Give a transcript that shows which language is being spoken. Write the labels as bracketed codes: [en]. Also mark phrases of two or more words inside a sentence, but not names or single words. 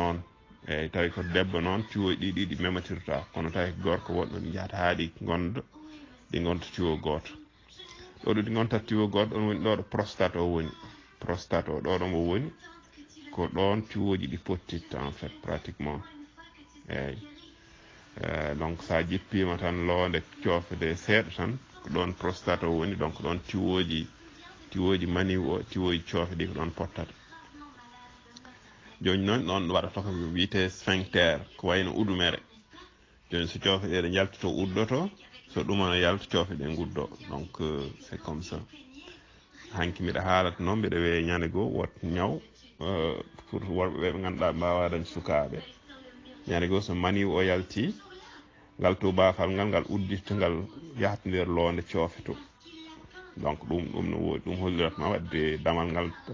[ff] noon eyyi tawi ko debbo noon tiwoji ɗiɗi ɗi mematirta kono tawi ko gorko woɗɗo ɗi jahata ha ɗi gonta tiwo goto ɗo ɗi gonta tiwo goto ɗon woni ɗo ɗo prostate o woni prostate o ɗo mo woni ko ɗon tiwoji ɗi pottitta [fr] en fait pratiquement [ff] eyyi donc sa jippima tan loonde coofede seeɗa tan ko ɗon prostate o woni donc ɗon tiwoji maniw o tiwoji coofe ɗi ko ɗon pottata joni noon ɗon waɗata ko wiyete sphincter ko wayno udumere joni so coofe ɗe ɗe jaltoto uddoto so ɗumano yalta coofe ɗe guddo [fr] donc c'est comme ça [ff] hanki mbiɗa haalata noon mbiɗa wiya ñande goo wot ñaw pour worɓe ɓe ganduɗa mbawa dañ sukaɓe ñande goo so maniw o yalti ngal tubakal ngal udditta ngal yahata nder loonde coofe to donc ɗum no woodi ɗum holliratma wadde damal ngal